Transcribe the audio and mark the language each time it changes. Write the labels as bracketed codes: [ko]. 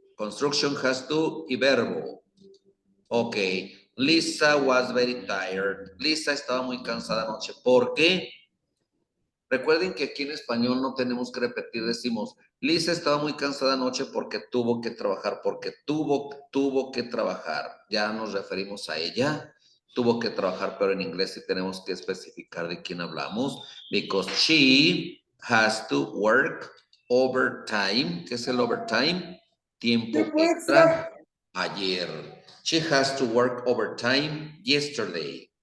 [en] Construction has to [es] y verbo. [en] Ok. Lisa was very tired. [es] Lisa estaba muy cansada anoche. ¿Por qué? Recuerden que aquí en español no tenemos que repetir. Decimos, Lisa estaba muy cansada anoche porque tuvo que trabajar. Porque tuvo que trabajar. Ya nos referimos a ella. Tuvo que trabajar, pero en inglés sí tenemos que especificar de quién hablamos. [en] Because she has to work overtime. [es] ¿Qué es el overtime? Tiempo extra. Ayer. [en] She has to work overtime yesterday.